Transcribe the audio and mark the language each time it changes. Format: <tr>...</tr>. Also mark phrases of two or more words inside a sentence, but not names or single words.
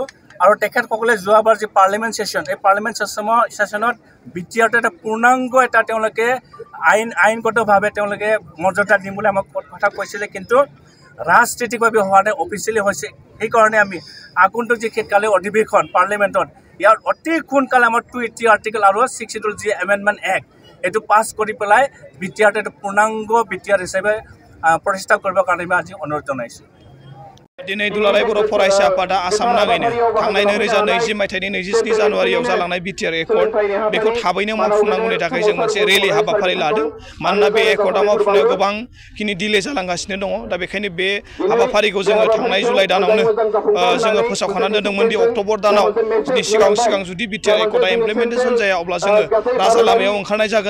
<as>আৰু তেখেতসকলে যোৱাবাৰ যি</as> <en>parliament session</en> <as>এই পাৰ্লিমেণ্ট ছেশ্যনত BTRটো এটা পূৰ্ণাংগ এটা তেওঁলোকে আইনগতভাৱে তেওঁলোকে মৰ্যাদা দিম বুলি আমাক কথা কৈছিলে, কিন্তু ৰাজনৈতিকভাৱে হোৱা নাই, অফিচিয়েলি হৈছে। সেইকাৰণে আমি আগন্তুক যি শীতকালীন অধিৱেশন পাৰ্লিমেণ্টত ইয়াৰ অতি সোনকালে আমাৰ 280 আৰ্টিকেল আৰু 6 যি</as> <en>amendment act</en> <as>এইটো পাছ কৰি পেলাই BTRটো এটা পূৰ্ণাংগ BTR হিচাপে প্ৰতিষ্ঠা কৰিবৰ কাৰণে আমি আজি অনুৰোধ জনাইছোঁ।</as> <brx>दिनै दुलाराय बर' फरायसा आफादा आसाम नाङैनो थांनाय 2020 मायथाइनि 27 जानुवारियाव जालांनाय BTR एकर्ड बेखौ थाबैनो मावफुंनांगौनि थाखाय जों मोनसे रेलि हाबाफारि लादों। मानोना बे एकर्डआ मावफुंनायाव गोबांखिनि डिले जालांगासिनो दङ। दा बेखायनो बे हाबाफारिखौ जोङो थांनाय जुलाइ दानावनो जोङो फोसावखानानै दोनदोंमोन दि अक्ट'बर दानाव सिगां जुदि BTR एकर्डआ इमप्लिमेन्टेसन जाया अब्ला जोङो राजा लामायाव ओंखारनाय जागोन।</brx>